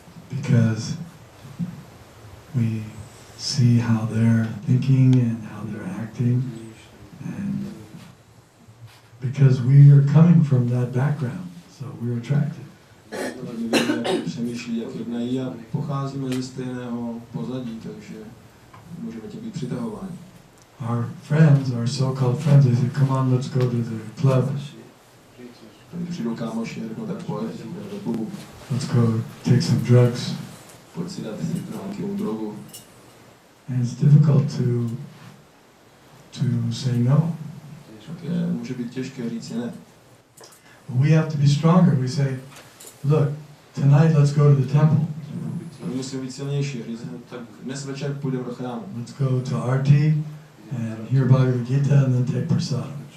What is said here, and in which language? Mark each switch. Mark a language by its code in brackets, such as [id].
[en] Because we see how they're thinking and how they're acting, and because we are coming from that background, so we're attracted. [cs] My víme, jak přemýšlí, jak jednají a pocházíme ze stejného pozadí, takže můžeme tím být přitahováni. [en] Our friends, our so-called friends, they say, come on, let's go to the club. [cs] Když přijdou kámoši a řeknou, tak pojď do klubu. [en] Let's go take some drugs. [cs] Pojď si dát nějakou drogu. [en] And it's difficult to say no. [cs] Také může být těžké říct ne. [en] We have to be stronger. We say, look, tonight let's go to the temple. [cs] My musíme být silnější. Říct, tak dnes večer půjdeme do chrámu. [en] Let's go to Arti and hear Bhagavad Gita and then take prasadam.